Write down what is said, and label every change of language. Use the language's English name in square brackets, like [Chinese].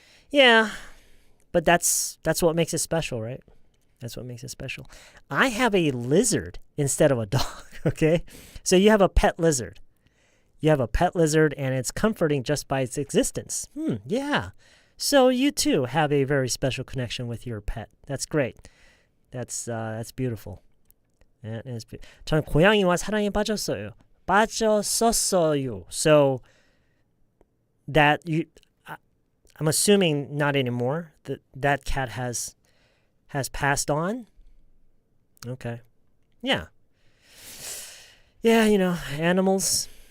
[English] Yeah, but that's what makes it special, right? That's what makes it special. I have a lizard instead of a dog, okay? So you have a pet lizard. You have a pet lizard, and it's comforting just by its existence. Yeah. So you too have a very special connection with your pet. That's great. That's beautiful. That is [Korean] 저는 고양이와 사랑에 빠졌어요. 빠졌었어요. [English] So that I'm assuming not anymore. That cat has passed on. Okay. Yeah. Yeah, animals.